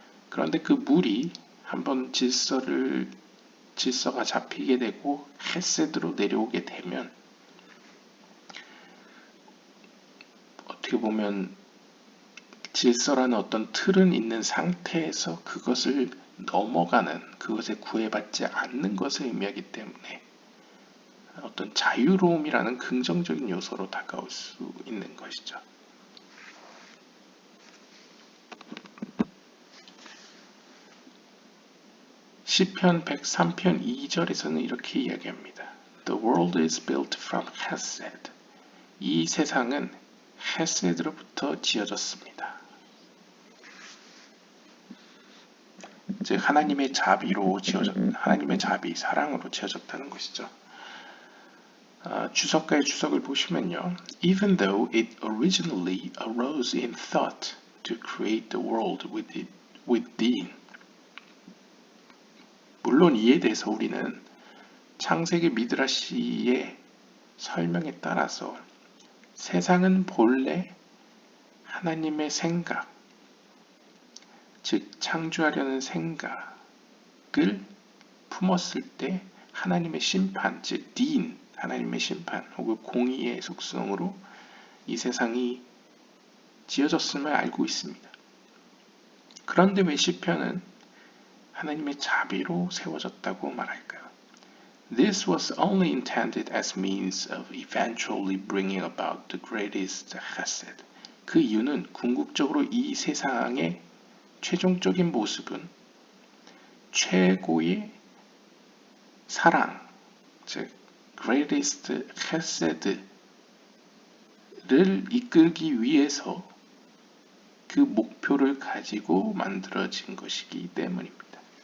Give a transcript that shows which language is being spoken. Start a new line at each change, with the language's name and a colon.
Korean: 그런데 그 물이 한번 질서가 잡히게 되고 헤세드로 내려오게 되면 어떻게 보면 질서라는 어떤 틀은 있는 상태에서 그것을 넘어가는, 그것에 구애받지 않는 것을 의미하기 때문에 어떤 자유로움이라는 긍정적인 요소로 다가올 수 있는 것이죠. 시편 103편 2절에서는 이렇게 이야기합니다.
English: The world is built from Hesed.
Korean: 이 세상은 헤세드로부터 지어졌습니다. 즉 하나님의 자비로 하나님의 자비, 사랑으로 지어졌다는 것이죠. 주석가의 주석을 보시면요.
English: Even though it originally arose in thought to create the world within.
Korean: 물론 이에 대해서 우리는 창세기 미드라시의 설명에 따라서 세상은 본래 하나님의 생각, 즉 창조하려는 생각을 품었을 때 하나님의 심판, 즉 딘, 하나님의 심판 혹은 공의의 속성으로 이 세상이 지어졌음을 알고 있습니다. 그런데 왜 시편은 하나님의 자비로 세워졌다고 말할까요?
English: This was only intended as means of eventually bringing about the greatest chesed.
Korean: 그 이유는 궁극적으로 이 세상의 최종적인 모습은 최고의 사랑, 즉 greatest chesed를 이끌기 위해서 그 목표를 가지고 만들어진 것이기 때문입니다.